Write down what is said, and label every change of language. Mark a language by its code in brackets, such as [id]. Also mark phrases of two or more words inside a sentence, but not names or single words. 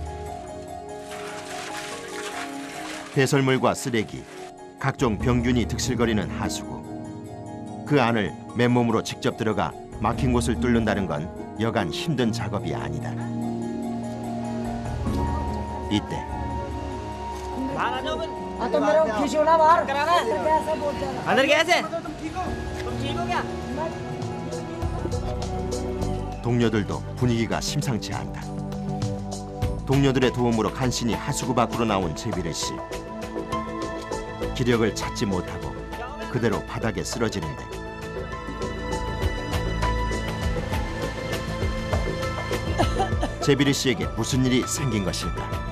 [ko] 배설물과 쓰레기, 각종 병균이 득실거리는 하수구. 그 안을 맨몸으로 직접 들어가 막힌 곳을 뚫는다는 건 여간 힘든 작업이 아니다. 이때 [hi] तो मेरे को खींचो ना बाहर कैसे बोलते हैं अंदर कैसे तुम ठीक हो क्या? [ko] 동료들도 분위기가 심상치 않다. 동료들의 도움으로 간신히 하수구 밖으로 나온 제비르 씨. 기력을 찾지 못하고 그대로 바닥에 쓰러지는데 제비르 씨에게 무슨 일이 생긴 것일까?